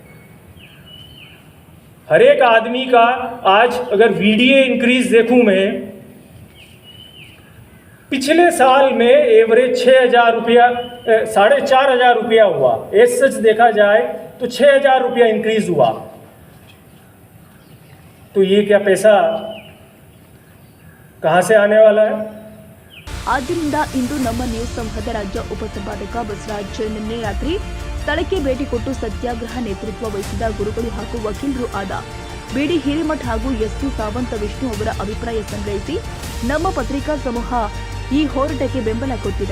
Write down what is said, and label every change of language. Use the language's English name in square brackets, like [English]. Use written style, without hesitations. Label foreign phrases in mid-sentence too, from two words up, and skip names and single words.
[Hindi] हर एक आदमी का आज अगर [English] VDA increase [Hindi] देखूं मैं, पिछले साल में एवरेज 6,000 रुपया 4,500 रुपया हुआ. [English] as such [Hindi] देखा जाए तो 6,000 रुपया इंक्रीज हुआ. तो ये क्या पैसा कहाँ से आने वाला है? [Kannada] ಆದ್ದರಿಂದ ಇಂದು ನಮ್ಮ ನ್ಯೂಸ್ ಸಂಘದ ರಾಜ್ಯ ಉಪಸಂಪಾದಕ ಬಸವರಾಜ್ ನಿನ್ನೆ ರಾತ್ರಿ ಸ್ಥಳಕ್ಕೆ ಭೇಟಿ ಕೊಟ್ಟು ಸತ್ಯಾಗ್ರಹ ನೇತೃತ್ವ ವಹಿಸಿದ ಗುರುಗಳು ಹಾಗೂ ವಕೀಲರು ಆದ ಬಿಡಿ ಹಿರೇಮಠ್ ಹಾಗೂ ಎಸ್ಪಿ ಸಾವಂತ ವಿಷ್ಣು ಅವರ ಅಭಿಪ್ರಾಯ ಸಂಗ್ರಹಿಸಿ ನಮ್ಮ ಪತ್ರಿಕಾ ಸಮೂಹ ಈ ಹೋರಾಟಕ್ಕೆ ಬೆಂಬಲ ಕೊಟ್ಟಿದೆ.